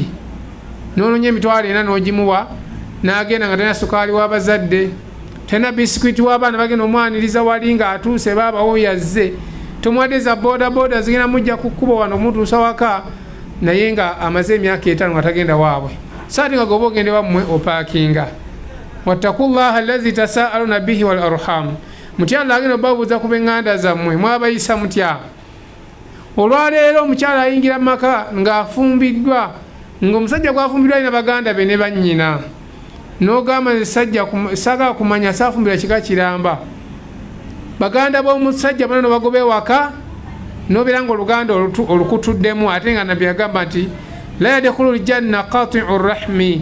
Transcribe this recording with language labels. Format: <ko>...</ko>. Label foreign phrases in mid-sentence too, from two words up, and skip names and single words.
<lg>N'onoonya emitwalo 4 n'ogimuwa n'agenda nga talina sukaali w'abazadde, talina bisikwiti w'abaana bagenda omwaniriza wali nga atuuse baabawo yazze. Tomuwadde za boda zigenda mujja ku kkubo wano omutuusa waka naye nga amaze emyaka 5 nga tagenda waabwe. Saati nga goba ogende wammwe opaakinga.</lg> <ar>واتقوا الله الذي تساءلون به والأرحام.</ar> <lg>Mutya Allah agenda obabuuza ku b'eŋŋanda zammwe mwabayisa mutya. Olwaleero omukyala ayingira mu maka ng'afumbiddwa, ng'omusajja gw'afumbiddwa alina baganda be ne bannyina. N'ogamba saagala kumanya saafumbira kika kiramba. Baganda b'omusajja bano no bagoba ewaka n'obeera ng'oluganda olukutuddemu, ate nga Nabbi agamba nti</lg> <ar>لا يدخل الجنة قاطع الرحم.</ar>